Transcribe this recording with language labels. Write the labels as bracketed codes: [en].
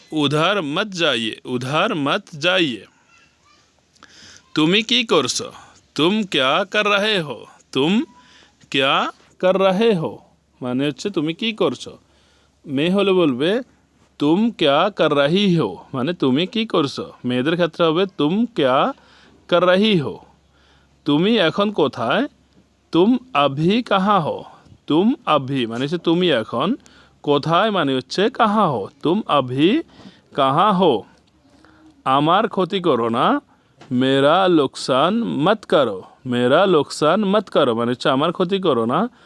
[hi] উধার মত যাইয়ে। উধার মত যাইয়ে। [bn] তুমি কি করছো? [hi] तुम क्या कर रहे हो? तुम क्या कर रहे हो [bn] মানে হচ্ছে তুমি কি করছো। মেয়ে হলে বলবে [hi] तुम क्या कर रही हो [bn] মানে তুমি কি করছো। মেয়েদের ক্ষেত্রে হবে [hi] तुम क्या कर रही हो। [bn] তুমি এখন কোথায়? [hi] तुम अभी कहाँ हो? तुम अभी [bn] মানে হচ্ছে তুমি এখন, কোথায় মানে হচ্ছে [hi] कहाँ हो। तुम अभी कहाँ हो। [bn] আমার ক্ষতি করো না। [hi] मेरा नुकसान मत करो। मेरा नुकसान मत करो [bn] মানে হচ্ছে আমার ক্ষতি করো না।